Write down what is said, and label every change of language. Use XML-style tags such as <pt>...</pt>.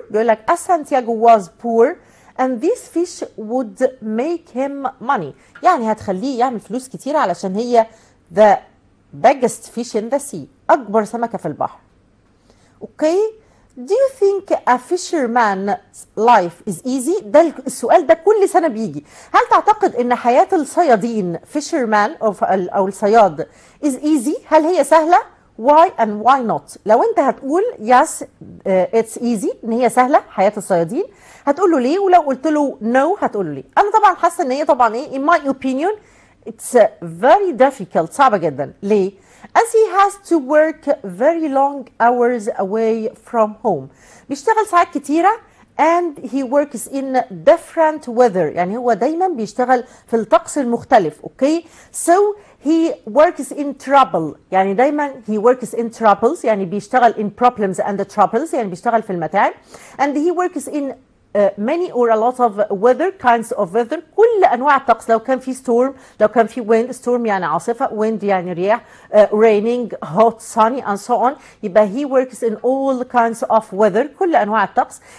<en>بيقول لك as Santiago was poor and this fish would make him money،</en> <ar>يعني هتخليه يعمل فلوس كتير علشان هي</ar> <en>the biggest fish in the sea،</en> <ar>أكبر سمكة في البحر.</ar> <en>Okay. Do you think a fisherman's life is easy؟</en> <ar>ده السؤال ده كل سنة بيجي. هل تعتقد إن حياة الصيادين fisherman أو الصياد is easy؟ هل هي سهلة؟ Why and why not؟ لو أنت هتقول yes it's easy إن هي سهلة حياة الصيادين، هتقول له ليه؟ ولو قلت له no هتقول له ليه؟ أنا طبعا حاسة إن هي طبعا إيه</ar> <en>in my opinion it's very difficult،</en> <ar>صعبة جدا.</ar> <en>ليه؟ as he has to work very long hours away from home،</en> <ar>بيشتغل ساعات كتيرة</ar> <en>and he works in different weather،</en> <ar>يعني هو دايما بيشتغل في الطقس المختلف.</ar> <en>okay so he works in trouble، يعني دايما he works in troubles يعني بيشتغل in problems and troubles</en> <ar>يعني بيشتغل في المتاعب</ar> <en>and he works in many or a lot of weather kinds of weather،</en> <ar>كل انواع الطقس،</ar> <en>لو كان في storm، لو كان في wind، storm يعني عاصفه، wind يعني رياح، raining، hot، sunny and so on، يبقى he works in all kinds of weather، كل انواع الطقس.</en>